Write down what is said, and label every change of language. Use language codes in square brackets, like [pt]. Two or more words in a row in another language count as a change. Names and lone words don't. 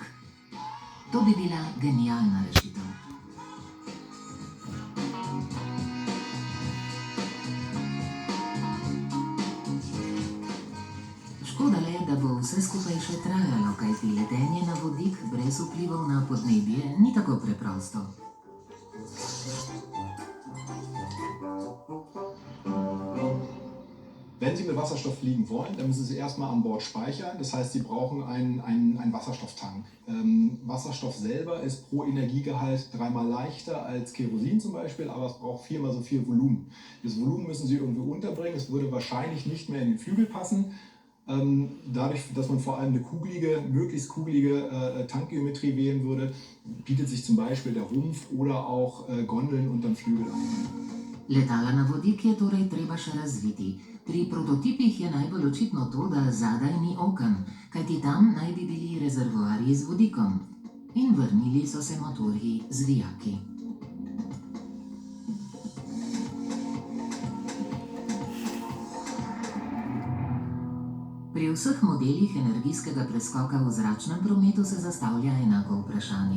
[sl] To bi bila genialna rešitev. Škoda le, da bo vse skupaj še trajalo, kajti letenje na vodik brez vplivov na podnebje ni tako preprosto. [de] Wenn Sie mit Wasserstoff fliegen wollen, dann müssen Sie erstmal an Bord speichern. Das heißt, Sie brauchen einen Wasserstofftank. Wasserstoff selber ist pro Energiegehalt 3-mal leichter als Kerosin zum Beispiel, aber es braucht 4-mal so viel Volumen. Das Volumen müssen Sie irgendwo unterbringen. Es würde wahrscheinlich nicht mehr in den Flügel passen. Dadurch, dass man vor allem eine möglichst kugelige Tankgeometrie wählen würde, bietet sich zum Beispiel der Rumpf oder auch Gondeln unterm Flügel an. [sl] Letala na vodik je torej treba še razviti. Pri prototipih je najbolj očitno to, da zadaj ni oken, kajti tam naj bi bili rezervoarji z vodikom. In vrnili so se motorji z vijaki. Pri vseh modelih energijskega preskoka v zračnem prometu se zastavlja enako vprašanje.